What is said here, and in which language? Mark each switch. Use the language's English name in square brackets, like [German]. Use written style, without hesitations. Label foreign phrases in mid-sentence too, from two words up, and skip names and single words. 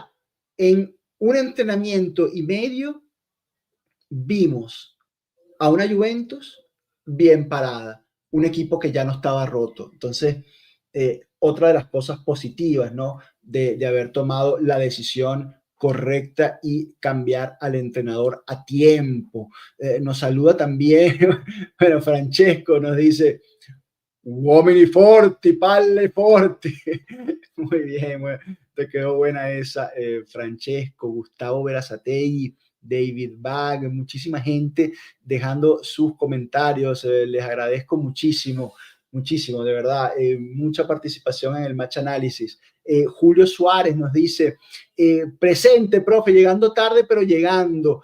[Spanish] En un entrenamiento y medio vimos a una Juventus bien parada, un equipo que ya no estaba roto. Entonces, otra de las cosas positivas, ¿no? De haber tomado la decisión correcta y cambiar al entrenador a tiempo. Nos saluda también, bueno, Francesco nos dice, [Italian] uomini forti, palle forti. [Spanish] Muy bien, te quedó buena esa, Francesco, Gustavo Verazategui, David Bag, muchísima gente dejando sus comentarios. Les agradezco muchísimo, muchísimo, de verdad. Mucha participación en el match análisis. Julio Suárez nos dice, presente, profe, llegando tarde, pero llegando.